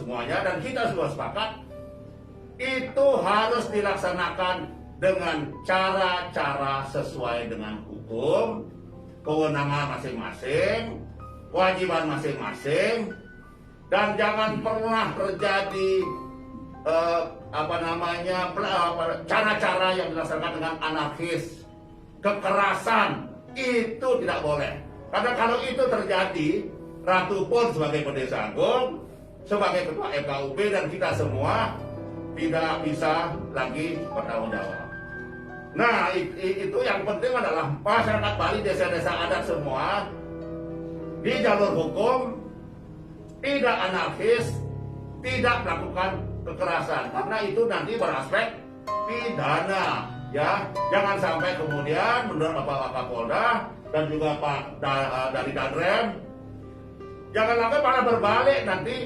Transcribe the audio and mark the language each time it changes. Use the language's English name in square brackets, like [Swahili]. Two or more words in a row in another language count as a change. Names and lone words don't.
[Indonesian] semuanya, dan kita semua sepakat itu harus dilaksanakan dengan cara-cara sesuai dengan hukum, kewenangan masing-masing, kewajiban masing-masing, dan jangan pernah terjadi cara-cara yang dilaksanakan dengan anarkis, kekerasan, itu tidak boleh. Karena kalau itu terjadi, Ratu pun sebagai Pendeta Agung, sebagai Ketua FKUB dan kita semua tidak bisa lagi bertanggung jawab. Nah, itu yang penting adalah masyarakat Bali, desa-desa adat semua di jalur hukum, tidak anarkis, tidak melakukan kekerasan, karena itu nanti beraspek pidana, ya. Jangan sampai kemudian menurut Bapak Kapolda dan juga Pak dari Danrem, jangan sampai malah berbalik nanti.